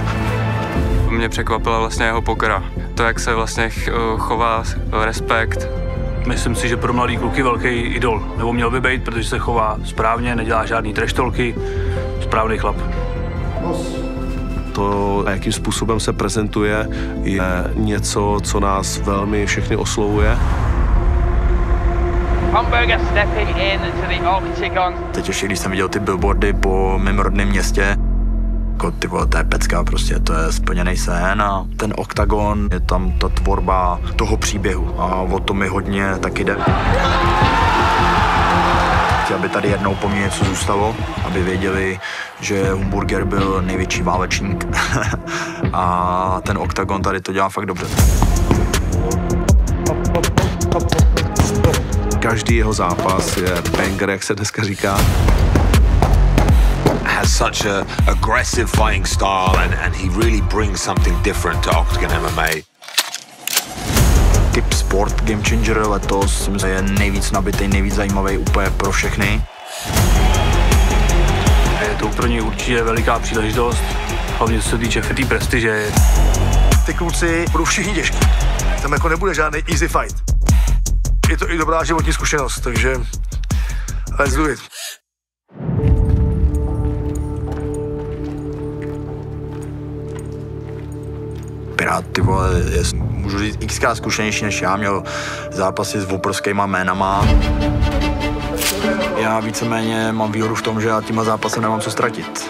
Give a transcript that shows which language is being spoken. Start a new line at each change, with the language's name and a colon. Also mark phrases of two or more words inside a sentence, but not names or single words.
Czech: Mě překvapila vlastně jeho pokora. To, jak se vlastně chová, respekt. Myslím si, že pro mladý kluky velký idol. Nebo měl by být, protože se chová správně, nedělá žádný treštolky. Správný chlap. To, jakým způsobem se prezentuje, je něco, co nás velmi všechny oslovuje.
English: Hamburger stepping into the octagon.
Czech: Teď ještě, když jsem viděl ty billboardy po mém rodném městě, jako ty vole, to je pecka, prostě to je splněný sen a ten oktagon, je tam ta tvorba toho příběhu a o to mi hodně taky jde. Chci, aby tady jednou po mně něco zůstalo, aby věděli, že Hamburger byl největší válečník a ten oktagon tady to dělá fakt dobře. Každý jeho zápas je banger, jak se dneska říká.
English: Has such a aggressive fighting style and he really brings something different to Octagon MMA.
Czech: Typ sport Game Changer letos je nejvíc nabitý, nejvíc zajímavý úplně pro všechny. Je to pro něj určitě veliká příležitost, hlavně co se týče té prestiže. Ty kluci budou všichni těžký. Tam jako nebude žádný
English: easy fight.
Czech: Je to i dobrá životní zkušenost, takže
English: let's do it.
Czech: Pirát, ty vole, můžu říct xkrát zkušenější než já, měl zápasy s obrovskýma jménama. Já víceméně mám výhodu v tom, že já tímhle zápasem nemám co ztratit.